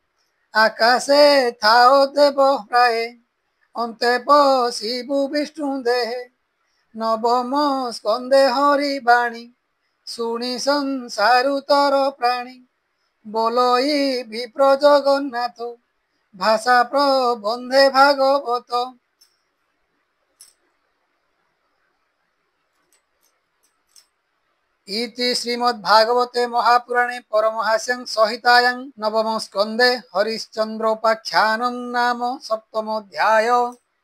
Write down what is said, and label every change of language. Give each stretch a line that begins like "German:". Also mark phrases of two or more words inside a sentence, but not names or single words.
Odia: ଆକାଶେ ଥାଅ ଦେବ ପ୍ରାୟେ ଅନ୍ତେ ପଶିବୁ ବିଷ୍ଣୁ ଦେହେ। ନବମ ସ୍କନ୍ଧେ ହରି ବାଣୀ ଶୁଣି ସଂସାରୁ ତର ପ୍ରାଣୀ। ବୋଲଇ ବିପ୍ର ଜଗନ୍ନାଥ ଭାଷା ପ୍ରବନ୍ଧେ ଭାଗବତ।
Sanskrit: इति श्रीमद्भागवते महापुराणे परमहास्यं संहितायां नवम स्कन्धे हरिश्चन्द्रोपाख्यानं नाम सप्तमोऽध्यायः।